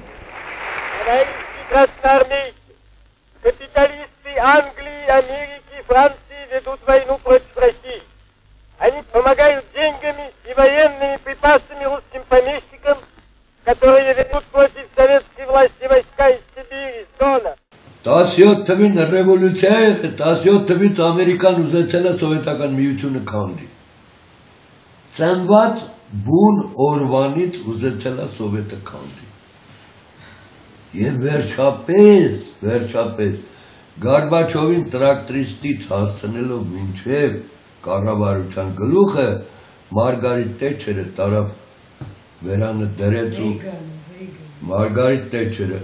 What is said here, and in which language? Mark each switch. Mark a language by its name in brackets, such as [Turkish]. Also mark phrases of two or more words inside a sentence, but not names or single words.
[Russian] Красноармейцы, капиталисты Англии, Америки, Франции ведут войну против России. Они помогают деньгами и военными припасами русским помещикам, которые ведут против советской власти войска из Сибири, с Дона. [Armenian] 17 թվին ռևոլյուցիա է, 17 թվից Ամերիկան ուզեցել է սովետական միությունը քանդի։ Ծնված բուն օրվանից ուզեցել է սովետը քանդի։ Եվ վերջապես Գորբաչովին տրակտորիստից հասցնելով մինչև կառավարության գլուխը Մարգարիտ Թետչերը տարավ վերանը դրեց ու Մարգարիտ Թետչերը